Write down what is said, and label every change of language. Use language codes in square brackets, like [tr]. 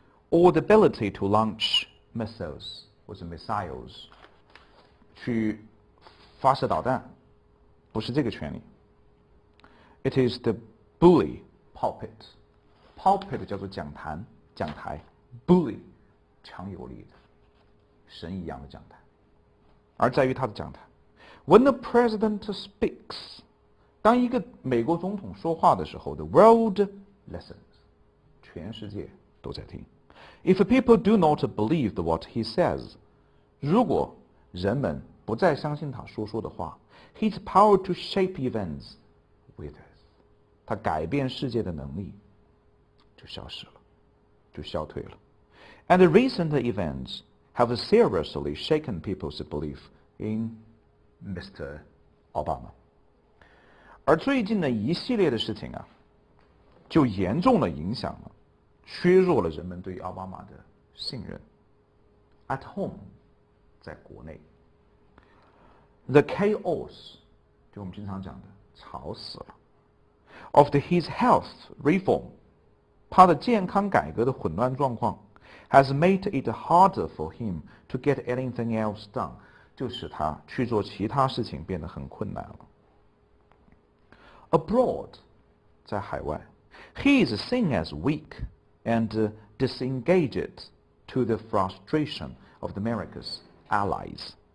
[en] or the ability to launch missiles [zh] 或者 missiles 去发射导弹，不是这个权利。 [en] It is the bully pulpit。 [zh] pulpit 叫做讲台 bully 强有力的神一样的讲台，而在于他的讲台。 [en] When the president speaks， [zh] 当一个美国总统说话的时候， [en] the world listens， [zh] 全世界都在听。 [en] If people do not believe what he says， [zh] 如果人们不再相信他说的话， [en] his power to shape events withers， [zh] 他改变世界的能力就消失了，就消退了。 [en] And the recent events have seriously shaken people's belief in Mr. Obama。 [zh] 而最近的一系列的事情啊，就严重的影响了，削弱了人们对奥巴马的信任。 [en] At home， [zh] 在国内。 [en] The chaos， [zh] 就我们经常讲的吵死了。 [en] Of his health reform， [zh] 他的健康改革的混乱状况 [en] has made it harder for him to get anything else done， [zh] 就使他去做其他事情变得很困难了。 [en] Abroad， [zh] 在海外 [en] he is seen as weak and disengaged to the frustration of the America's allies。